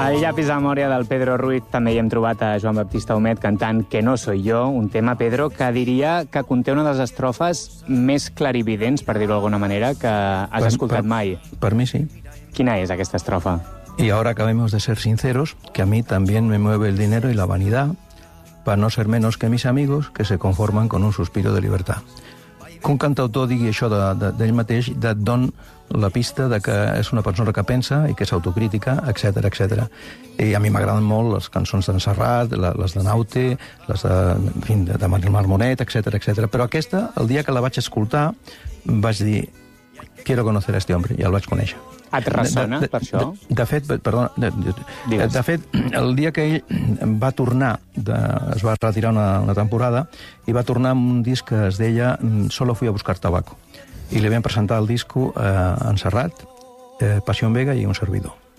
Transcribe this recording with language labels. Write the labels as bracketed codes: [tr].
[ca] Allà a Pisa Mòria del Pedro Ruiz també hi hem trobat a Joan Baptista Humet cantant Que no soy yo, un tema, Pedro, que diria que conté una de les estrofes més clarividents, per dir-ho d'alguna manera, que has escoltat mai. Per mi sí. Quina és aquesta estrofa? [es] Y ahora acabemos de ser sinceros, que a mí también me mueve el dinero y la vanidad, para no ser menos que mis amigos, que se conforman con un suspiro de libertad. [ca] Que un cantautor digui això d'ell mateix, et dona la pista de que és una persona que pensa i que és autocrítica, etc etc. I a mi m'agraden molt les cançons d'en Serrat, les de Naute, les de, en fi, de Manuel Marmonet, etc etc. Però aquesta, el dia que la vaig escoltar, vaig dir, [es] quiero conocer a este hombre, [ca] i el vaig conèixer. Et ressona, de, per això? De fet, el dia que ell va tornar, es va retirar una temporada, i va tornar amb un disc que es deia Solo fui a buscar tabaco. I li vam presentar el disco en Serrat, Passión Vega i un servidor.